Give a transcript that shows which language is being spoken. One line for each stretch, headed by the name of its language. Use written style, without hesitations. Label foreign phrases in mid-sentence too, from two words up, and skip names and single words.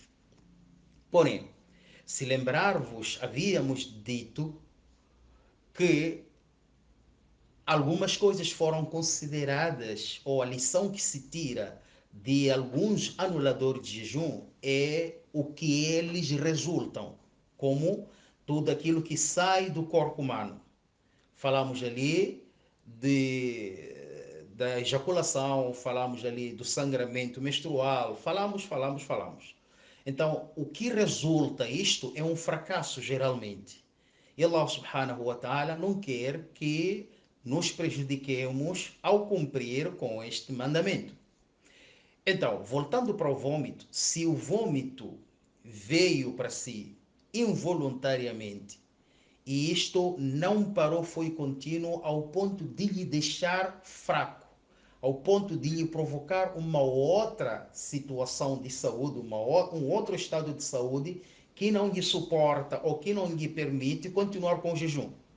Portuguese: Porém, se lembrar-vos, havíamos dito que algumas coisas foram consideradas, ou a lição que se tira de alguns anuladores de jejum é o que eles resultam, como tudo aquilo que sai do corpo humano. Falamos ali da ejaculação, falamos ali do sangramento menstrual, falamos. Então, o que resulta isto é um fracasso, geralmente. E
Arabic: الله سبحانه وتعالى
Portuguese: não quer que nos prejudiquemos ao cumprir com este mandamento. Então, voltando para o vômito, se o vômito veio para si involuntariamente e isto não parou, foi contínuo ao ponto de lhe deixar fraco, ao ponto de lhe provocar uma outra situação de saúde, um outro estado de saúde que não lhe suporta ou que não lhe permite continuar com o jejum.